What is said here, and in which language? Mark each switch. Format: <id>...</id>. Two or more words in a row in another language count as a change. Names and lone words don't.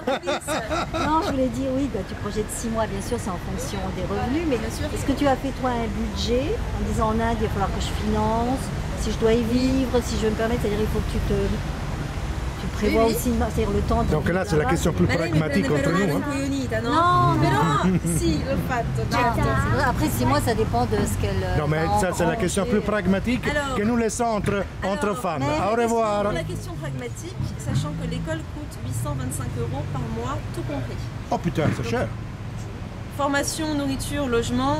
<fr>Non, je voulais dire, oui, bah, tu projettes 6 mois, bien sûr, c'est en fonction des revenus, mais Bien sûr. est-ce que tu as fait, toi, un budget en disant en Inde, il va falloir que je finance, si je dois y vivre, si je veux me permettre, c'est-à-dire il faut que tu prévois Oui, oui. aussi, c'est-à-dire le temps de Donc là, c'est la question plus pragmatique entre nous. Hein. Non, mais si, le fatto, Non, certo. c'est vrai. Après 6 mois, ça dépend de ce qu'elle Non, mais va ça, c'est la question plus engranger. pragmatique Alors- que nous laissons entre Alors, femmes. mais Au revoir. Pour la question pragmatique, sachant que l'école coûte 825 € par mois, tout compris. Oh putain, c'est cher. Formation, nourriture, logement,</fr>